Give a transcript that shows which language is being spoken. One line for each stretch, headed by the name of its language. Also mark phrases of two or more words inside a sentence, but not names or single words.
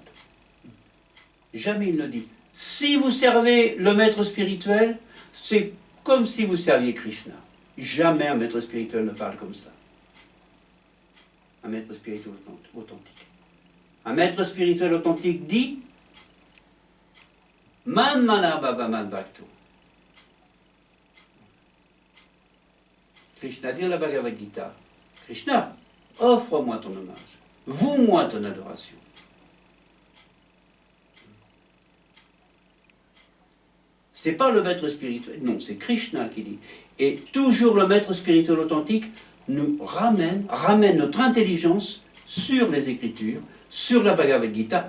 French: Jamais il ne dit, si vous servez le maître spirituel, c'est comme si vous serviez Krishna. Jamais un maître spirituel ne parle comme ça. Un maître spirituel authentique. Un maître spirituel authentique dit
Sanskrit: मन्मना भव मद्भक्तो.
French: Krishna dit dans la Bhagavad Gita, Krishna, offre-moi ton hommage, voue-moi ton adoration. C'est pas le maître spirituel, non, c'est Krishna qui dit. Et toujours le maître spirituel authentique nous ramène notre intelligence sur les Écritures, sur la Bhagavad Gita.